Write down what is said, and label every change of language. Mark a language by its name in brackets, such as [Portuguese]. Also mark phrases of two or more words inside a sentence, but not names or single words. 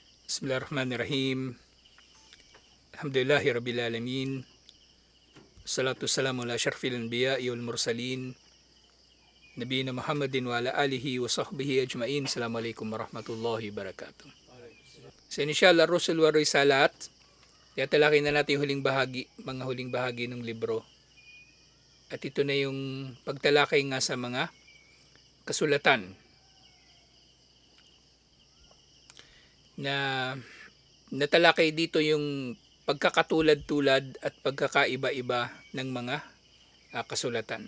[Arabic] بسم الله الرحمن الرحيم. الحمد لله رب العالمين. صلاة سلام على أشرف الأنبياء و المرسلين. نبينا محمد و على آله و صحبه أجمعين. السلام عليكم ورحمة الله وبركاته. So إن شاء الله، رسل و رسالات. [Filipino] Tatalakay na natin yung mga huling bahagi ng libro. At ito na yung pagtalakay nga sa mga kasulatan na natalakay dito yung pagkakatulad-tulad at pagkakaiba-iba ng mga kasulatan.